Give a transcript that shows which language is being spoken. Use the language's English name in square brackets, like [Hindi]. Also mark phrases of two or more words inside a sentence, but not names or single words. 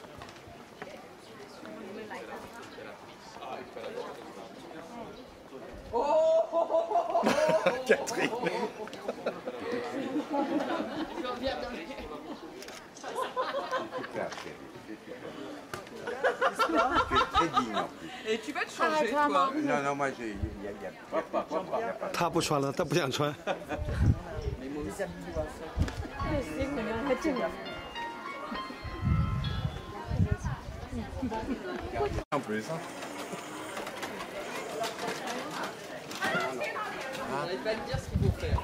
[French] Catherine. Tu es très digne en plus. Et tu vas te changer toi. Non, non, moi j'ai... Il y a pas. [Chinese] 他不穿了，他不想穿。 [French] Les habits doivent faire. En plus. Hein. On n'allait pas te dire ce qu'il faut faire.